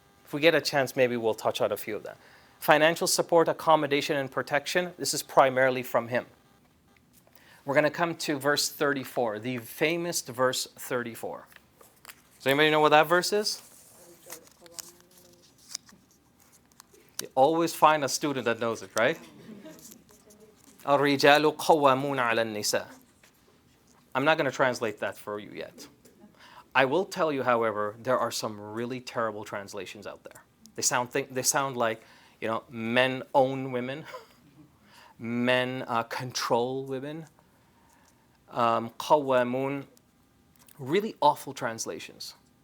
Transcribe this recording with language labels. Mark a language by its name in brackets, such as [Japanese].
[English] If we get a chance, maybe we'll touch on a few of them. Financial support, accommodation, and protection, this is primarily from him. We're going to come to verse 34, the famous verse 34. Does anybody know what that verse is? You always find a student that knows it, right? [Arabic] الرجال قوامون على النساء. [English] I'm not going to translate that for you yet. I will tell you, however, there are some really terrible translations out there. They sound like, men own women, men control women. قوامون, really awful translations.